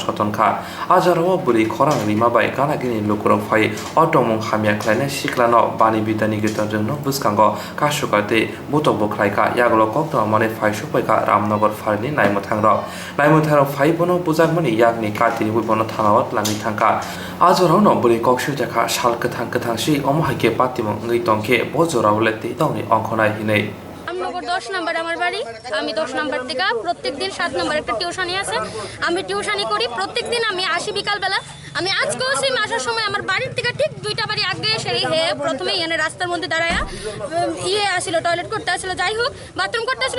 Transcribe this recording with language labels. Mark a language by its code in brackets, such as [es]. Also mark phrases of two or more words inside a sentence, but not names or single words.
[trp] Shotonka Ajarawa Buri Korang Lima Bai Gana Gini Lukurok Fai Otomong Hamia Kleine Shiklano Bani Bitani Gitanjano Buskango Kashuka De Buto Boklaika Yaglo Koktwma Mane Fai Shupaika Ramnogor Farini Naimutangro Naimutangro Fai Bono Buzagmani Yagni Katini Wibono Tanawat Langi Tangka Azorano Buri Kokshu Jaka Shalka Tankatanshi Omohake Patimo Ngitonke Bozora Leti Doni Onkonai Hine [bn] রামনগর 10 নাম্বার আমার বাড়ি। আমি 10 নাম্বার থেকে প্রত্যেকদিন 7 নাম্বার একটা টিউশনি আছে, আমি টিউশনি করি। প্রত্যেকদিন আমি আসি বিকালবেলা। আমি আজকেও সেই আসার সময় আমার বাড়ির থেকে ঠিক 2টা বাড়ি আগে এসে হে প্রথমে এখানে রাস্তার মধ্যে দাঁড়ায়া আসছিল, টয়লেট করতে আসছিল, যাই হোক বাথরুম করতে আসছিল।